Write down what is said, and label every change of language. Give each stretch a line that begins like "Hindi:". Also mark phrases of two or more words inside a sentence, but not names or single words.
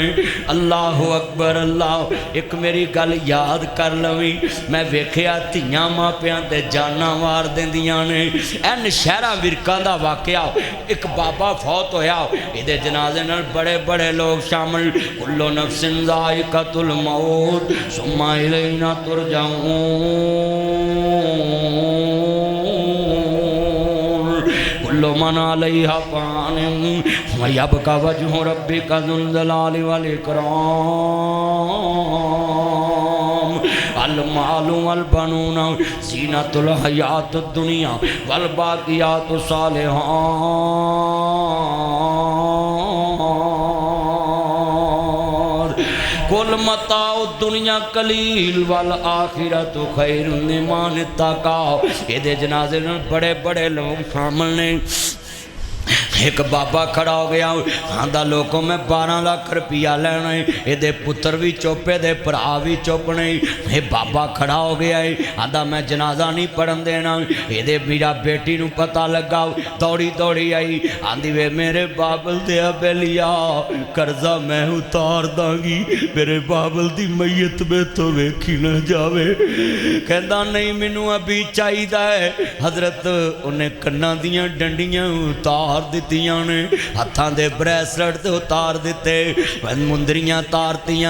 Arabic: الله أكبر الله.
Punjabi: اک میری گل یاد کر لوی، میں ویکھیا دھیاں ماپیاں دے جانا مار دیندیاں نے. این شہرا ورکاں دا واقعہ، اک بابا فوت ہویا، ایہدے جنازے نال بڑے بڑے لوگ شامل.
Arabic: كل نفس ذائقة الموت ثم إلينا ترجعون، كل من عليها فان ويبقى وجه ربك ذو الجلال والإكرام. المال والبنون زينة الحياة الدنيا والباقيات الصالحات قل متاع الدنيا قليل والآخرة خير لمن اتقى.
Punjabi: ایہدے جنازے میں بڑے بڑے لوگ شامل نے. اک بابا کھڑا ہو گیا، آندا لوگوں میں 12 لاکھ روپیہ لینا ہے. یہ پتر بھی چپ ہے، بھرا بھی چپ نہیں۔ یہ بابا کھڑا ہو گیا ہے، آندا میں جنازہ نہیں پڑھن دینا. یہ میرا بیٹی نوں پتا لگا، دوڑی دوڑی آئی, آندی وے میرے بابل دے بیلیا قرضہ میں اتار دانگی، میرے بابل دی میت میں تو ویکھی نہ جاوے. کہندا نہیں مینوں ابھی چاہیدا ہے. حضرت انہیں کناں دیاں ڈنڈیاں اتار دی نے، ہتھاں دے بریسلیٹ تے اتار دتے، مندریاں تارتیاں.